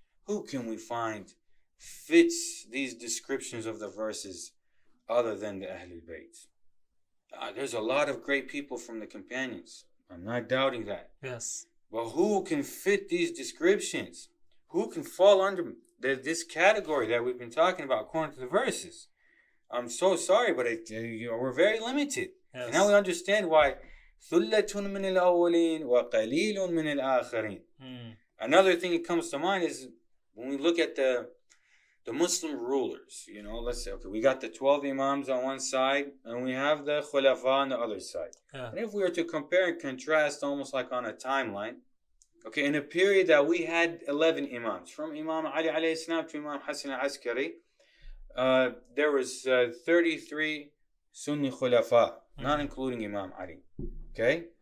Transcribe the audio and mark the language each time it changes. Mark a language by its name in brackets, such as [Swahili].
[English] Who can we find fits these descriptions of the verses other than the Ahlul Bayt? There's a lot of great people from the companions. I'm not doubting that. Yes. But who can fit these descriptions? Who can fall under this category that we've been talking about according to the verses? I'm so sorry, but we're very limited. Yes. And now we understand why [Arabic] ثُلَّةٌ مِّنَ الْأَوَّلِينَ وَقَلِيلٌ مِّنَ الْآخَرِينَ. [English] Another thing that comes to mind is when we look at the Muslim rulers, let's say, okay, we got the 12 imams on one side and we have the khulafa on the other side. Yeah. And if we were to compare and contrast almost like on a timeline, okay, in a period that we had 11 imams, from Imam Ali alayhi salam to Imam Hassan al-Askari, there was 33 Sunni khulafa, not including Imam Ali. Okay?